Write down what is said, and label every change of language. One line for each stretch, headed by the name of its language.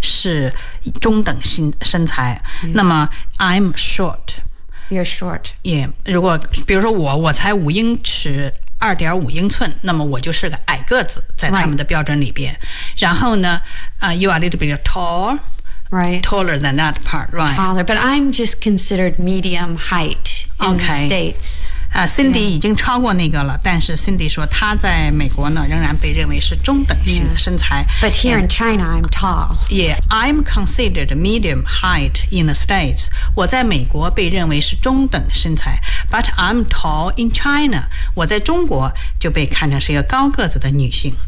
Chinese: 是中等身材。Mm. 那么
English: I'm short. You're short. Yeah.
Chinese: 如果比如说我才五英尺二点五英寸那么我就是个矮个子在他们的标准里边。
English: Right.
Chinese: 然后呢、
English: you are a little bit tall, Right. Taller than that part, right. Taller, but I'm just considered medium height in okay. the States. Cindy、yeah.
Chinese: 已经超过那个了，但是 Cindy 说她在美国呢仍然被认为是中等型身材。
English: Yeah. But here in China, I'm tall. Yeah, I'm considered medium height in the States.
Chinese: 我在美国被认为是中等身材。
English: But I'm tall in China.
Chinese: 我在中国就被看成是一个高个子的女性。